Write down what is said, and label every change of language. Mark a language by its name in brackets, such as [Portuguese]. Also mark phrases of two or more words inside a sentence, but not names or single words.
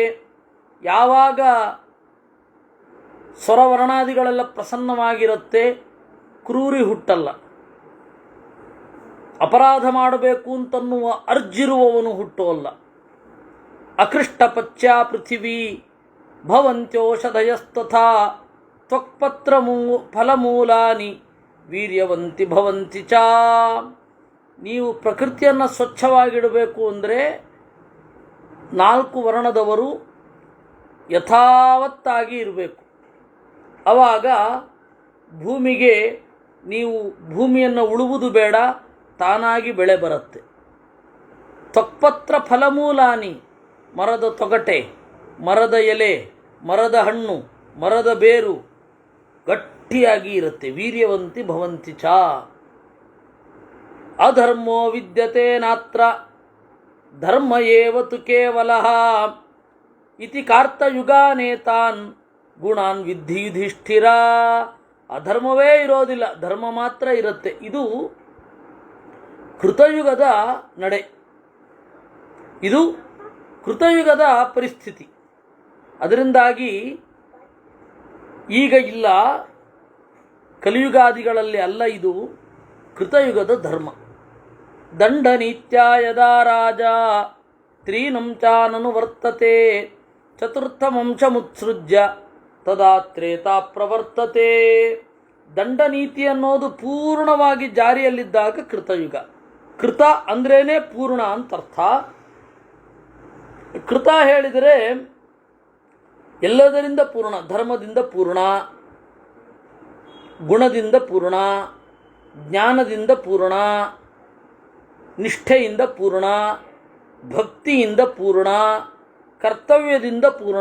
[Kannada] ಯಾವಾಗ ಸ್ವರವರ್ಣಾದಿಗಳೆಲ್ಲ ಪ್ರಸನ್ನವಾಗಿರುತ್ತೆ, ಕ್ರೂರಿ ಹುಟ್ಟಲ್ಲ. ಅಪರಾಧ ಮಾಡಬೇಕು ಅಂತನ್ನುವ ಅರ್ಜಿರುವವನು ಹುಟ್ಟೋಲ್ಲ. [Sanskrit] ಅಕೃಷ್ಟಪಚ್ಯ ಪೃಥಿವೀ ಭವಂತ್ಯೋಷಧಯಸ್ತಥಾ ತ್ವಕ್ಪತ್ರ ಫಲಮೂಲಾನಿ ವೀರ್ಯವಂತಿ ಭವಂತಿ ಚ. [Kannada] ನೀವು ಪ್ರಕೃತಿಯನ್ನು ಸ್ವಚ್ಛವಾಗಿಡಬೇಕು ಅಂದರೆ 4 ವರ್ಣದವರು ಯಥಾವತ್ತಾಗಿ ಇರಬೇಕು. ಆವಾಗ ಭೂಮಿಗೆ ನೀವು ಭೂಮಿಯನ್ನು ಉಳುವುದು ಬೇಡ, ತಾನಾಗಿ ಬೆಳೆ ಬರುತ್ತೆ. [Sanskrit] ತ್ವಕ್ಪತ್ರ ಫಲಮೂಲಾನಿ, [Kannada] ಮರದ ತೊಗಟೆ, ಮರದ ಎಲೆ, ಮರದ ಹಣ್ಣು, ಮರದ ಬೇರು ಗಟ್ಟಿಯಾಗಿ ಇರುತ್ತೆ. [Sanskrit] ವೀರ್ಯವಂತಿ ಭವಂತಿ ಚ. ಅಧರ್ಮೋ ವಿದ್ಯತೆ ನಾತ್ರ ಧರ್ಮ ಏವ ತು ಕೇವಲಃ ಇತಿ ಕಾರ್ತಯುಗಾನೇತಾನ್ ಗುಣಾನ್ ವಿದ್ಧಿ ಯುಧಿಷ್ಠಿರ. [Kannada] ಅಧರ್ಮವೇ ಇರೋದಿಲ್ಲ, ಧರ್ಮ ಮಾತ್ರ ಇರುತ್ತೆ. ಇದು ಕೃತಯುಗದ ನಡೆ, ಇದು ಕೃತಯುಗದ ಪರಿಸ್ಥಿತಿ. ಅದರಿಂದಾಗಿ ಈಗ ಇಲ್ಲ, ಕಲಿಯುಗಾದಿಗಳಲ್ಲಿ ಅಲ್ಲ, ಇದು ಕೃತಯುಗದ ಧರ್ಮ. [Sanskrit] ದಂಡನೀತ್ಯ ಯದಾ ರಾಜ ತ್ರೀನಂ ಚಾನನು ವರ್ತತೆ ಚತುರ್ಥಮಂಶಮುತ್ಸೃಜ್ಯ ತದಾ ತ್ರೇತಾ ಪ್ರವರ್ತತೆ. [Kannada] ದಂಡನೀತಿ ಅನ್ನೋದು ಪೂರ್ಣವಾಗಿ ಜಾರಿಯಲ್ಲಿದ್ದಾಗ ಕೃತಯುಗ. ಕೃತ ಅಂದ್ರೇನೆ ಪೂರ್ಣ ಅಂತ ಅರ್ಥ. ಕೃತ ಹೇಳಿದರೆ ಎಲ್ಲದರಿಂದ ಪೂರ್ಣ, ಧರ್ಮದಿಂದ ಪೂರ್ಣ, ಗುಣದಿಂದ ಪೂರ್ಣ, ಜ್ಞಾನದಿಂದ ಪೂರ್ಣ, ನಿಷ್ಠೆಯಿಂದ ಪೂರ್ಣ, ಭಕ್ತಿಯಿಂದ ಪೂರ್ಣ, ಕರ್ತವ್ಯದಿಂದ ಪೂರ್ಣ.